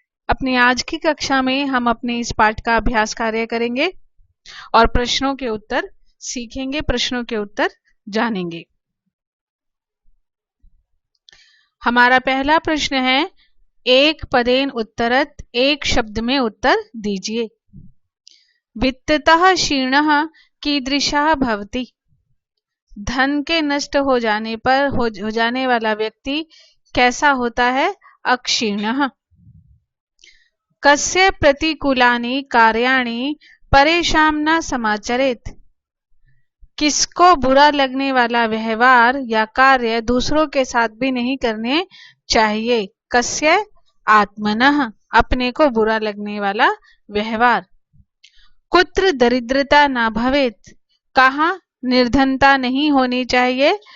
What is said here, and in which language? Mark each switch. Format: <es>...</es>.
<hi>अपनी आज की कक्षा में हम अपने इस पाठ का अभ्यास कार्य करेंगे और प्रश्नों के उत्तर सीखेंगे, प्रश्नों के उत्तर जानेंगे। हमारा पहला प्रश्न है,</hi> <sa>एक पदेन उत्तरत,</sa> <hi>एक शब्द में उत्तर दीजिए।</hi> <sa>वित्ततः क्षीणः कीदृशः भवति।</sa> <hi>धन के नष्ट हो जाने पर हो जाने वाला व्यक्ति कैसा होता है?</hi> <sa>अक्षीणः। कस्य प्रतिकूलानि कार्याणि परेषां न समाचरेत्।</sa> <hi>किसको बुरा लगने वाला व्यवहार या कार्य दूसरों के साथ भी नहीं करने चाहिए। कस्य? आत्मनः, अपने को बुरा लगने वाला व्यवहार।</hi> <sa>कुत्र दरिद्रता न भवेत्,</sa> <hi>कहाँ निर्धनता नहीं होनी चाहिए।</hi>